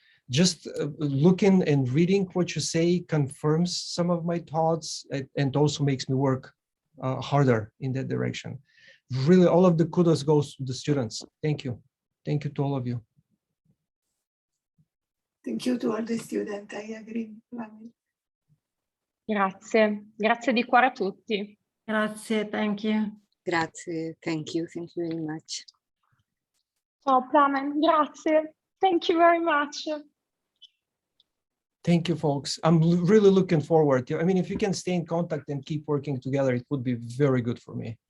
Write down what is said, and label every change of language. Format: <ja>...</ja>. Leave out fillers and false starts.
<en>Just looking and reading what you say confirms some of my thoughts, and also makes me work harder in that direction. Really, all of the kudos goes to the students. Thank you. Thank you to all of you. Thank you to all the students, I agree.</en> <it>Grazie, grazie di cuore a tutti. Grazie,</it> <en>thank you.</en> <it>Grazie,</it> <en>thank you very much.</en> <it>Ciao Plamen, grazie.</it> <en>Thank you very much. Thank you, folks. I'm really looking forward to, I mean, if you can stay in contact and keep working together, it would be very good for me.</en>